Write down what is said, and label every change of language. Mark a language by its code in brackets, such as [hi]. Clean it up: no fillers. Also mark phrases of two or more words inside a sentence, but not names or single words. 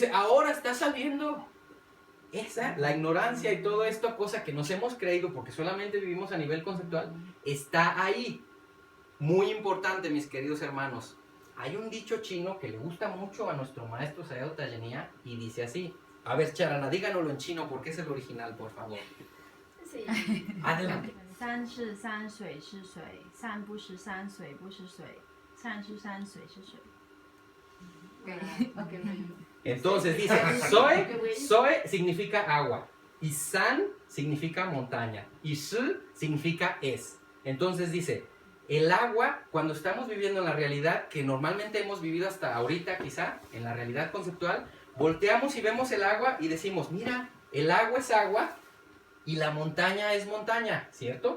[es] Dice, ahora está saliendo. La ignorancia y todo esto, cosa que nos hemos creído porque solamente vivimos a nivel conceptual, está ahí. Muy importante, mis queridos hermanos. Hay un dicho chino que le gusta mucho a nuestro maestro Sayadaw Tejaniya y dice así. A ver, Charana, díganoslo en chino porque es el original, por favor. Sí. Adelante. [zh] 山是山，水是水，山不是山，水不是水，山是山，水是水。 [es] Entonces dice, soy significa agua, y san significa montaña, y shi significa es. Entonces dice, el agua, cuando estamos viviendo en la realidad, que normalmente hemos vivido hasta ahorita quizá, en la realidad conceptual, volteamos y vemos el agua y decimos, mira, el agua es agua y la montaña es montaña, ¿cierto?